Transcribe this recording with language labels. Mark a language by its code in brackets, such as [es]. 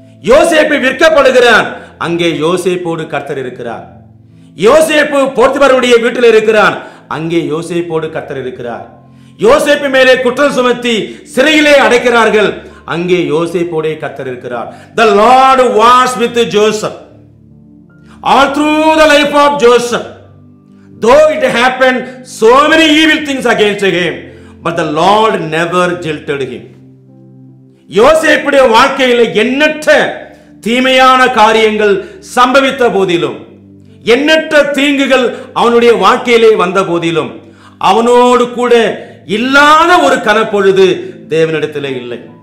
[ta] யோசேப்பு விற்கப்படுகிறார், அங்கே யோசேப்போடு கர்த்தர் இருக்கிறார். யோசேப்பு போர்த்திபாருடைய வீட்டில் இருக்கிறார், அங்கே யோசேப்போடு கர்த்தர் இருக்கிறார். யோசேப்பு மேலே குற்றம் சுமத்தி சிறையிலே அடைக்கிறார்கள், அங்கே யோசேப்போடே கர்த்தர் இருக்கிறார். [en] The Lord was with Joseph all through the life of Joseph. Though it happened so many evil things against him, but the Lord never jilted him. [ta] யோசேப்புடைய வாழ்க்கையில் எண்ணற்ற தீமையான காரியங்கள் சம்பவித்த போதிலும், எண்ணற்ற தீங்குகள் அவனுடைய வாழ்க்கையிலே வந்த போதிலும், அவனோடு கூட இல்லாத ஒரு கனப்பொழுது தேவனிடத்திலே இல்லை.